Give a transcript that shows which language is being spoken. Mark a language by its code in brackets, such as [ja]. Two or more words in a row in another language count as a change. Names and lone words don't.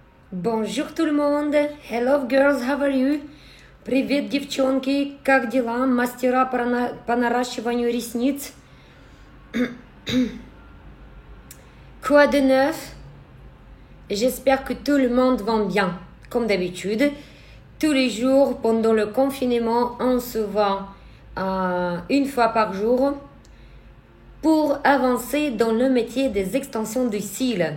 [fr] Bonjour tout le monde. [en] Hello girls, how are you? [ru] Привет, девчонки. Как дела? Мастера по наращиванию ресниц. [fr] Quoi de neuf? J'espère que tout le monde va bien. Comme d'habitude, tous les jours pendant le confinement, on se voit une fois par jour pour avancer dans le métier des extensions de cils.